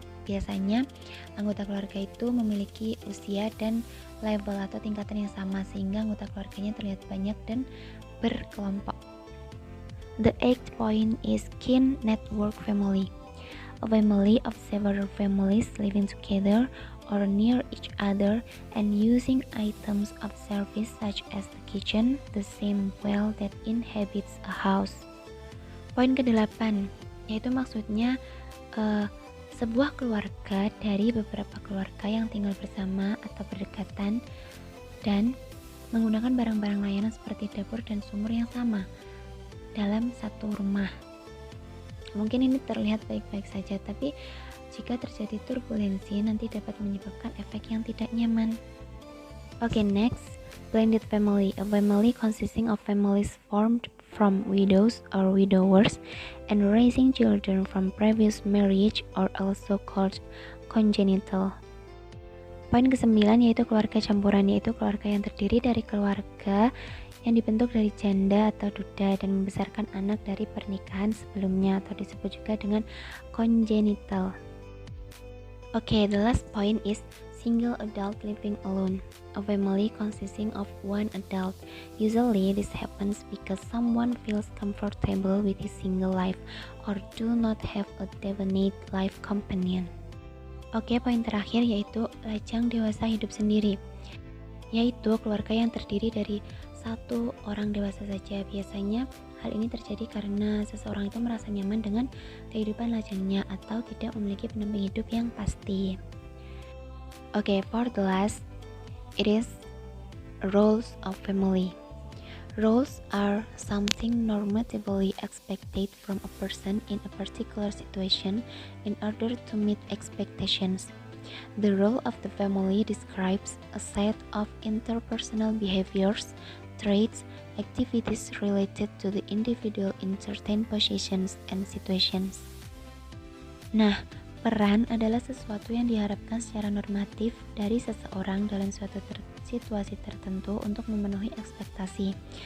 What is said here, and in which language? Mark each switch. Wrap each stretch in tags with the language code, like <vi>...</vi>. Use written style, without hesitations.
<id>Biasanya, anggota keluarga itu memiliki usia dan level atau tingkatan yang sama sehingga anggota keluarganya terlihat banyak dan berkelompok.</id> <en>The eighth point is kin network family. A family of several families living together or near each other and using items of service such as the kitchen, the same well that inhabits a house.</en> <id>Poin ke-8 yaitu maksudnya sebuah keluarga dari beberapa keluarga yang tinggal bersama atau berdekatan dan menggunakan barang-barang layanan seperti dapur dan sumur yang sama dalam satu rumah. Mungkin ini terlihat baik-baik saja, tapi jika terjadi turbulensi nanti dapat menyebabkan efek yang tidak nyaman.</id> <en>Okay, next, blended family. A family consisting of families formed from widows or widowers and raising children from previous marriage or also called congenital.</en> <id>Poin ke-9 yaitu keluarga campuran, yaitu keluarga yang terdiri dari keluarga yang dibentuk dari janda atau duda dan membesarkan anak dari pernikahan sebelumnya atau disebut juga dengan congenital.</id> <en>Okay, the last point is single adult living alone. A family consisting of one adult. Usually this happens because someone feels comfortable with his single life or do not have a definite life companion.</en> <id>Oke, poin terakhir yaitu lajang dewasa hidup sendiri, yaitu keluarga yang terdiri dari satu orang dewasa saja. Biasanya hal ini terjadi karena seseorang itu merasa nyaman dengan kehidupan lajangnya atau tidak memiliki pendamping hidup yang pasti.</id> <en>Okay, for the last, it is roles of family. Roles are something normatively expected from a person in a particular situation in order to meet expectations. The role of the family describes a set of interpersonal behaviors, traits, activities related to the individual in certain positions and situations.</en> <id>Nah, peran adalah sesuatu yang diharapkan secara normatif dari seseorang dalam suatu situasi tertentu untuk memenuhi ekspektasi.</id>